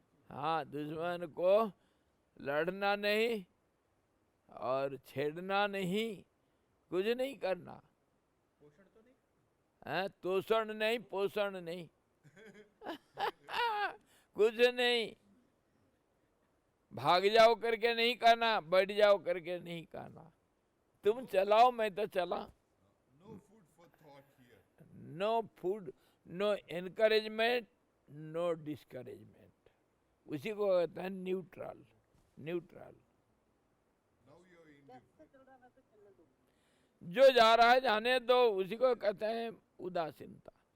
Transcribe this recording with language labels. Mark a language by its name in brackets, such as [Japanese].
[Hindi] हाँ, दुश्मन को लड़ना नहीं और छेड़ना नहीं, कुछ नहीं करना। पोषण तो नहीं? है तोषण नहीं, पोषण नहीं। कुछ नहीं। भाग जाओ करके नहीं करना, बैठ जाओ करके नहीं करना। तुम चलाओ, मैं तो चला। [English] No food for thought here. No food, no encouragement, no discouragement. [Hindi] उसी को कहते हैं neutral. Neutral. [English] Now you're indifferent. [Hindi] जैसे चल रहा है वैसे चलने दो। जो जा रहा है जाने दो, उसी को कहते हैं उदासीनता।